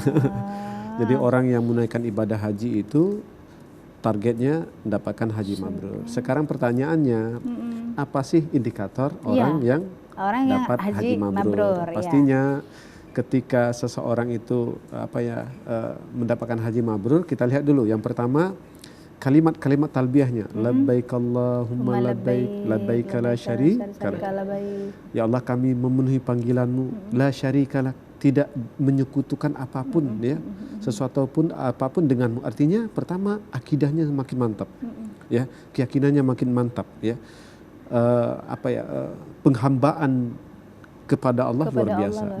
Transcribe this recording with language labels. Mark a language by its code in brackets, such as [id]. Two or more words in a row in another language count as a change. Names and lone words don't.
[id] Jadi orang yang menunaikan ibadah haji itu targetnya mendapatkan haji mabrur. Sekarang pertanyaannya, apa sih indikator orang yang dapat haji mabrur? Pastinya ketika seseorang itu mendapatkan haji mabrur, kita lihat dulu. Yang pertama, kalimat-kalimat talbiyahnya, [ar] labbaik Allahumma labbaik, labbaik la syarika lak. [id] Ya Allah, kami memenuhi panggilanmu, [ar] la syarika lak, [id] tidak menyekutukan apapun ya, sesuatu pun apapun denganmu. Artinya pertama, akidahnya makin mantap. Ya, keyakinannya makin mantap ya. Penghambaan kepada Allah luar biasa.